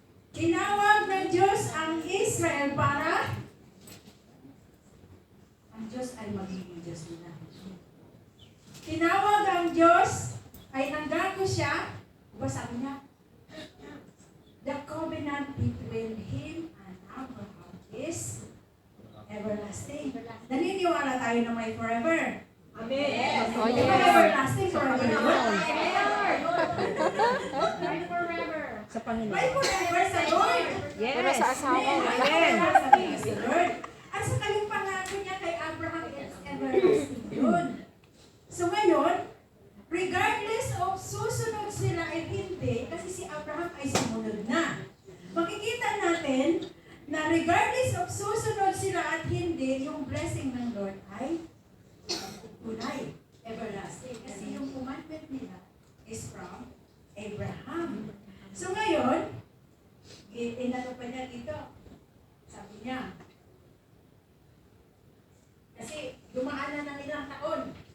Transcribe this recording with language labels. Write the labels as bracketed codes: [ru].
[tl] Tinawag ng Diyos ang Israel para ang Diyos ay magiging Diyos nila. Tinawag ang Diyos ay nanggago siya. Diba sabi niya? [en] The covenant between him and Abraham is everlasting. [tl] Naniniwala tayo na may forever. Amen. [en] Yes. Oh, [tl] Diba [en] yes. everlasting forever? [tl] May forever. Sa Panginoon. May forever sa Lord. [en] Yes. [tl] Pero sa asawa, wala. Amen. Sa Lord. At sa kayong pangako niya kay Abraham [en] is everlasting [tl] yun. So ngayon, [en] regardless of [tl] susunod sila ay hindi, kasi si Abraham ay sumunod na. Makikita natin na [en] regardless of [tl] susunod sila at hindi, yung blessing ng Lord ay tunay, everlasting. Kasi yung commandment nila [en] is from Abraham. [tl] So ngayon, inano pa niya dito, sabi niya, kasi dumaan na ng ilang taon.